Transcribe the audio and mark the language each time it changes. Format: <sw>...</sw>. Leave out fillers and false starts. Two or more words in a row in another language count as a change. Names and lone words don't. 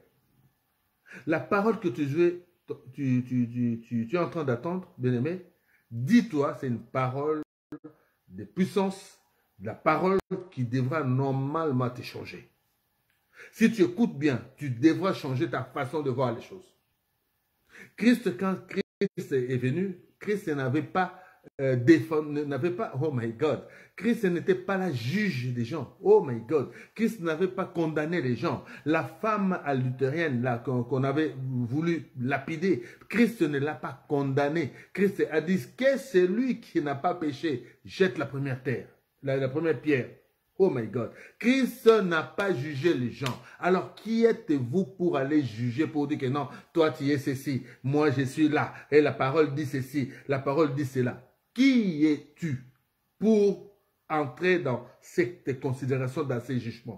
<fr>La parole que tu es en train d'attendre, bien-aimé, dis-toi, c'est une parole de puissance, la parole qui devra normalement te changer. Si tu écoutes bien, tu devras changer ta façon de voir les choses. Quand Christ est venu, Christ n'avait pas</fr> <en>oh my God,</en> <fr>Christ n'était pas la juge des gens,</fr> <en>oh my God,</en> <fr>Christ n'avait pas condamné les gens. La femme luthérienne là qu'on avait voulu lapider, Christ ne l'a pas condamné. Christ a dit que celui qui n'a pas péché jette la première terre, la première pierre.</fr> <en>Oh my God.</en> <fr>Christ n'a pas jugé les gens. Alors, qui êtes-vous pour aller juger, pour dire que non, toi tu es ceci, moi je suis là, et la parole dit ceci, la parole dit cela. Qui es-tu pour entrer dans cette considération, dans ces jugements?</fr>